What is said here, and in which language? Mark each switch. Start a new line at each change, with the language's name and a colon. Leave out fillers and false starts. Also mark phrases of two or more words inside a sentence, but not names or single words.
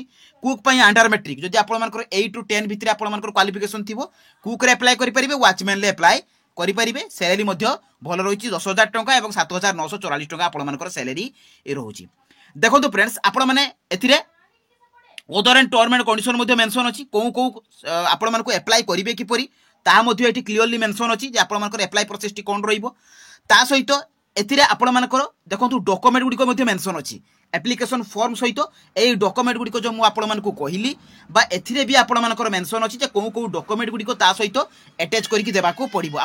Odia: କୁକ ପାଇଁ
English: under matric
Odia: ଯଦି ଆପଣ ମାନଙ୍କର 8 ଟୁ 10 ଭିତରେ ଆପଣ ମାନଙ୍କର କ୍ୱାଲିଫିକେସନ ଥିବ କୁକ ରେ ଆପ୍ଲାଇ କରି ପାରିବେ। ୱାଚମ୍ୟାନ ଲେ ଆପ୍ଲାଇ କରି ପାରିବେ। ସାଲାରି ମଧ୍ୟେ ଭଲ ରହୁଛି 10,000 ଟଙ୍କା ଏବଂ 7,944 ଟଙ୍କା ଆପଣ ମାନଙ୍କର ସାଲାରି ରହୁଛି। ଦେଖ ଫ୍ରେଣ୍ଡସ ଆପଣ ମାନେ ଏଥିରେ
English: other and term and condition
Odia: ମଧ୍ୟେ ମେନସନ ଅଛି। କୁ ଆପଣ ମାନଙ୍କୁ ଆପ୍ଲାଇ କରିବେ କିପରି ତା ମଧ୍ୟେ ଏଠି କ୍ଲିଅରଲି ମେନସନ ଅଛି ଯେ ଆପଣ ମାନଙ୍କର
English: apply process
Odia: ଟି କଣ ରହିବ। ତା ସହିତ ଏଥିରେ ଆପଣ ମାନଙ୍କର ଦେଖନ୍ତୁ ଡକ୍ୟୁମେଣ୍ଟ ଗୁଡି କୁ ମଧ୍ୟେ ମେନସନ ଅଛି।
English: application form
Odia: ସହିତ ଏଇ ଡକ୍ୟୁମେଣ୍ଟ ଗୁଡି କୁ ଯୋ ମୁ ଆପଣ ମାନଙ୍କୁ କହିଲି ବା ଏଥିରେ ବି ଆପଣ ମାନଙ୍କର ମେନସନ ଅଛି ଯେ କେଉଁ ଡକ୍ୟୁମେଣ୍ଟ ଗୁଡି କୁ ତା ସହିତ ଆଟାଚ କରିକି ଦେବା କୁ ପଡିବ।